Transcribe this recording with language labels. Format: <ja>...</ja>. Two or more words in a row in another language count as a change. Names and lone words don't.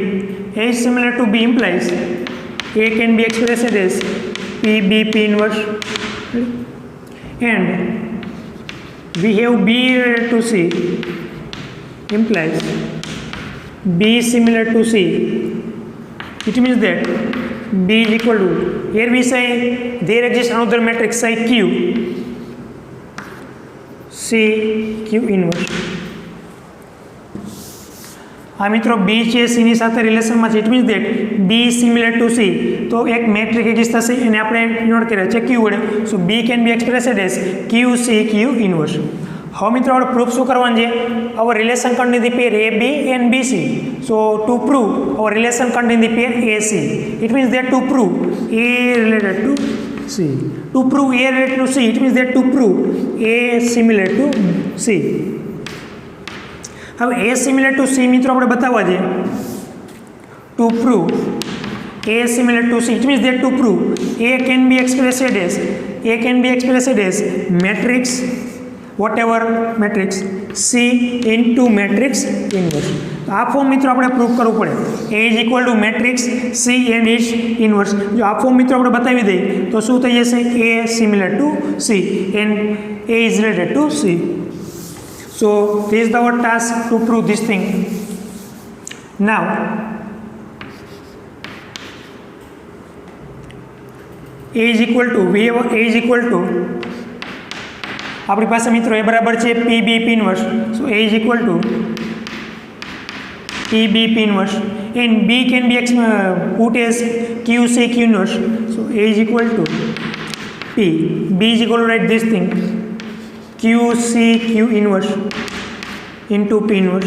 <en>A is similar to B implies A can be expressed as P inverse, and we have B related to C implies B similar to C. It means that B is equal to, here we say there exists another matrix say Q, C Q inverse.</en> <gu>આ મિત્રો B છે C ની સાથે રિલેશનમાં છે,</gu> <en>it means that B similar to C,</en> <gu>તો એક મેટ્રિક એક્ઝિસ્ટ થશે એને આપણે નોટ કર્યા છે Q વડે.</gu> <en>so B can be expressed as Q C Q inverse.</en> <gu>હવે મિત્રો આપણે પ્રૂફ શું કરવાનું છે?</gu> <en>our relation contain the pair AB and BC. so to prove our relation contain the pair AC, it means that to prove A related to C. To prove A related to C, it means that to prove A similar to C.</en> <gu>હવે</gu> <en>A similar to C</en> <gu>મિત્રો આપણે બતાવવા છે.</gu> <en>To prove A similar to C, it means that to prove A can be expressed as matrix, whatever matrix C into matrix inverse.</en> <gu>તો આ ફોર્મ મિત્રો આપણે પ્રૂફ કરવું પડે.</gu> <en>A is equal to matrix C and its inverse.</en> <gu>જો આ ફોર્મ મિત્રો આપણે બતાવી દઈએ તો શું થઈ જશે?</gu> <en>A similar to C and A is related to C. So this is our task to prove this thing. Now A is equal to we have A is equal to</en> <gu>આપણી પાસે મિત્રો A બરાબર છે PB P ઇન્વર્સ.</gu> <en>So A is equal to PB P inverse and B can be put as QC Q inverse. So A is equal to P. B is equal to write this thing QC Q inverse into P inverse.</en>